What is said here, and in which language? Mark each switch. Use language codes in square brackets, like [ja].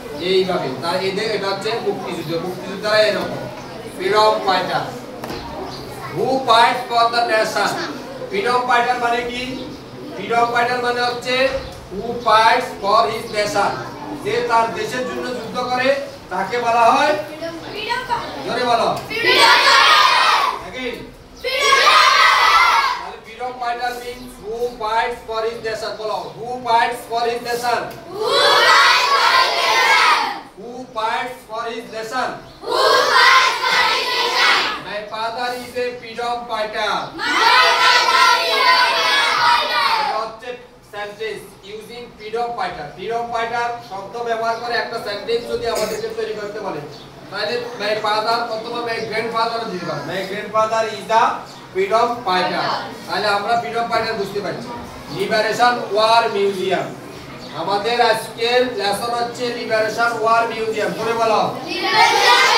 [bn] এইভাবে তার এদের এটা হচ্ছে মুক্তিযুদ্ধ। মুক্তিযোদ্ধারা এরকম freedom fighter [en] Who fight for the nation. [bn] Freedom fighter মানে কি? ফ্রিডম ফাইটার মানে হচ্ছে [en] who fights for his nation, [bn] যে তার দেশের জন্য যুদ্ধ করে তাকে বলা হয় ফ্রিডম ফাইটার। জোরে বলো freedom fighter. [en] Again freedom fighter means who fights for his nation। বলো who fights for his nation। Who fights for his nation। Who fights for his nation। Who fights for his nation। My father is a freedom fighter। My father is a freedom fighter। [bn] এটা হচ্ছে sentence using freedom fighter. Freedom fighter শব্দ ব্যবহার করে একটা sentence যদি আমাদেরকে তৈরি করতে বলে, তাহলে মাই ফাদার অথবা মাই গ্র্যান্ডফাদার দিতে পারে। [en] My grandfather is the freedom fighter. [bn] তাহলে আমরা ফ্রিডম ফাইটার বুঝতে পারছি। Liberation war museum. আমাদের আজকের লেসন হচ্ছে লিবারেশন ওয়ার মিউজিয়াম। বলে বলো লিবারেশন